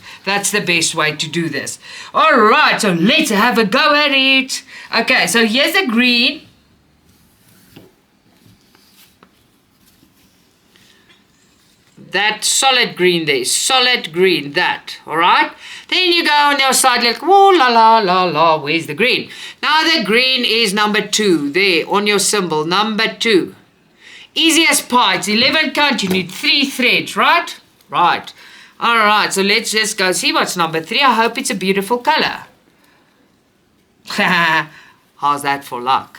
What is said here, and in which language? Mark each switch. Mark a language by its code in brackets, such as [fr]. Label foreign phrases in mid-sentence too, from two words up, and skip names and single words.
[en] That's the best way to do this. Alright, so let's have a go at it. Okay, so here's the green. That solid green there, solid green, that, alright? Then you go on your side like, oh la la la la, where's the green? Now the green is number 2, there, on your symbol, number 2. Easy as pie, it's 11 count, you need 3 threads, right? Right. Alright, so let's just go see what's number 3. I hope it's a beautiful color. How's that for luck?